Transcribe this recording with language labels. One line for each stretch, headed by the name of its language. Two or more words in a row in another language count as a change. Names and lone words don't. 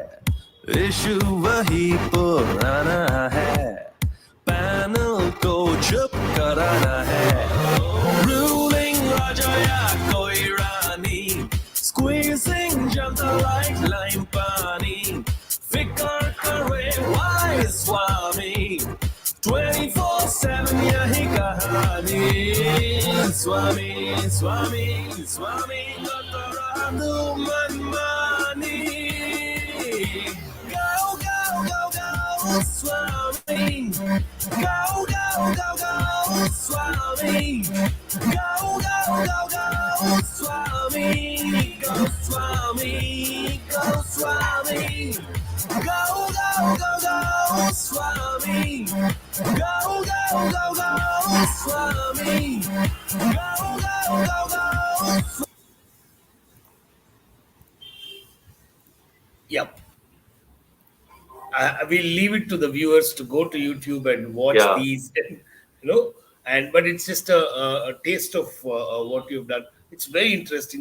Hindi: इश्यू वही पुराना है, पैनल को चुप कराना है, रूलिंग राजा या कोई रानी, स्क्वीज़िंग जनता
English: like lime
Hindi: पानी, फ़िकर करे व्हाई स्वामी, 24/7 यही कहानी. Swami, Swami, Swami, Gataradu Manmani.
English: Go, go, go, go, Swami. Go, go, go, go, Swami. Go, go, go, go, Swami. Swami, go Swami, go, go, go, go, Swami, go, go, go, go, Swami, go, go, go, go. Yep. We'll leave it to the viewers to go to YouTube and watch Yeah, these, and but it's just a taste of what you've done. It's very interesting.